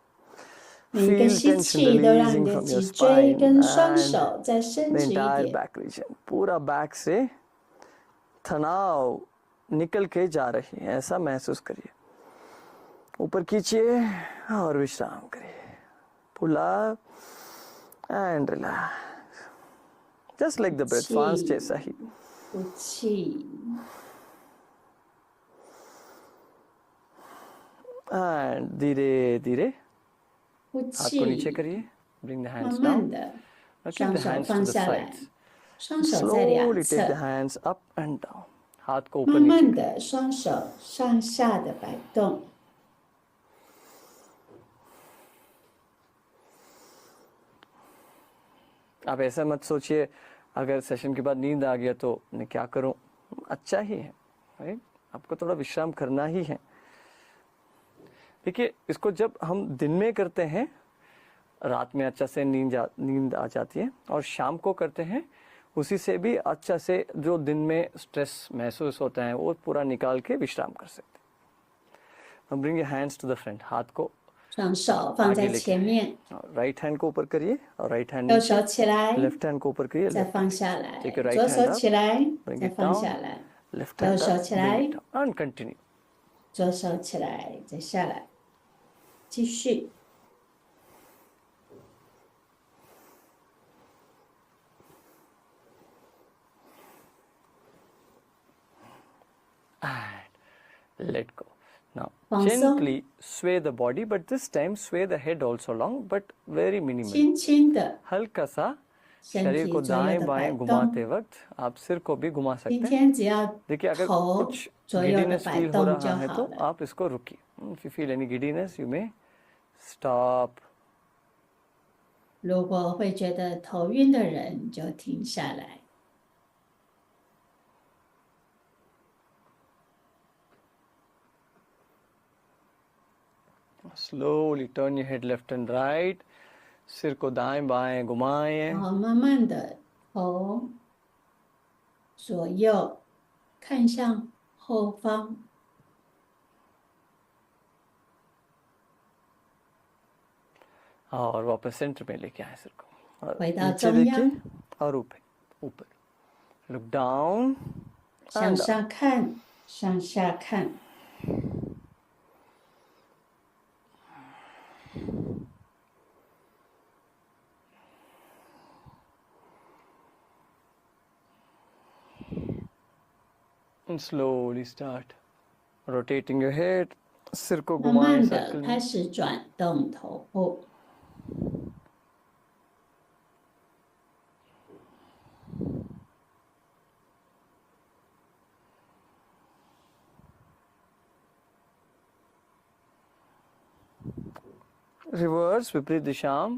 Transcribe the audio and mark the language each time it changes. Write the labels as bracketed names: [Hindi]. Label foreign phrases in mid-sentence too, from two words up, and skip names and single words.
[Chinese] 每一个 [English] Feel [Chinese] 吸 [English] tension [Chinese] 气都让 [English] releasing [Chinese] 你的 [English] from your [Chinese] 脊椎 [English] spine [Chinese] 跟双 [English] and [Chinese] 手再伸 [English] the [Chinese] 直一 [English] entire [Chinese] 点。 [English] back region. [Hindi] पूरा बैक से तनाव निकल के जा रही है, ऐसा महसूस करिए. ऊपर खींचिए और विश्राम करिए. [English] Pull up and relax. Just like the breath, [Hindi] श्वास जैसा ही. [Chinese] 呼气， [Hindi] And धीरे धीरे [Chinese] 呼 [Hindi] हाथ को नीचे [Chinese] 气， [Hindi] करिए. [English] Bring the [Chinese] 慢 [English] hands [Chinese] 慢 [English] down. [Chinese] 的 [English] Now keep [Chinese] 双 [English] the [Chinese] 手 [English] hands to [Chinese] 放 [English] the [Chinese] 下来， [English] sides. [Chinese] 双手在两 [English] Slowly take the [Chinese] 侧， [English] hands up and down. [Hindi] हाथ को [Chinese] 慢 [Hindi] ऊपर नीचे [Chinese] 慢的双手上下的摆动。 [Hindi] आप ऐसा मत सोचिए अगर सेशन के बाद नींद आ गया तो मैं क्या करूं, अच्छा ही है, राइट? आपको थोड़ा विश्राम करना ही है। देखिए, इसको जब हम दिन में करते हैं रात में अच्छा से नींद आ जाती है, और शाम को करते हैं उसी से भी अच्छा से जो दिन में स्ट्रेस महसूस होता है वो पूरा निकाल के विश्राम कर सकते हैं। [English] bring your hands to the front, [Hindi] हाथ को [Chinese] 双手放在前面， [English] right hand [Hindi] को ऊपर करिए और [English] right hand [Chinese] 右手起来， [English] left hand [Hindi] को ऊपर करिए, [Chinese] 再 [English] left [Chinese] 放 [English] hand [Chinese] 下来 [English] Take your，right [Chinese] 左 [English] hand [Chinese] 手 [English] up, [Chinese] 起来， [English] bring [Chinese] 再 [English] it [Chinese] 放 [English] down, [Chinese] 下来， [English] left [Chinese] 右 [English] hand [Chinese] 手 [English] up, [Chinese] 起 [English] bring [Chinese] 来 [English] it，down and continue. [Chinese] 左手起来，再下来，继续。 [English] and let go. Now [Chinese] 放松。 [English] gently sway the body, but this time sway the head also along, but very minimally. [Chinese] 轻轻的， [Hindi] हल्का सा [Chinese] 身 [Hindi] शरीर [Chinese] 体 [Hindi] को [Chinese] 左右 [Hindi] दाएं [Chinese] 的摆 [Hindi] बाएं [Chinese] 动。 [Hindi] घुमाते वक्त आप सिर को भी घुमा [Chinese] 今 [Hindi] सकते हैं। [Chinese] 天只要 [Hindi] देखिए, अगर [Chinese] 头 [Hindi] कुछ [Chinese] 左右的 [Hindi] गिडीनेस [Chinese] 摆 [Hindi] फील हो [Chinese] 动 [Hindi] रहा [Chinese] 就 [Hindi] है [Chinese] 好 [Hindi] तो [Chinese] 了。 [Hindi] आप इसको रुकिए। [English] If you feel any giddiness, you may stop. [Chinese] 如果会觉得头晕的人，就停下来。 [English] Slowly turn your head left and right. [Hindi] सिर को दाएं बाएं घुमाएं. [Chinese] 然后慢慢的头左右看向后方， [Hindi] और वापस सेंटर में लेके आए सिर को, और [Chinese] 回到 [Hindi] नीचे [Chinese] 中央， [Hindi] देखिए और ऊपर [English] look down [Chinese] 向上看，向下看。 [English] and slowly start rotating your head. [Hindi] सिर को 慢 घुमाएं [Chinese] 慢的 [Hindi] सर्कल [Chinese] 开 [Hindi] में. [Chinese] 始转动头部， [Hindi] रिवर्स विपरीत दिशा.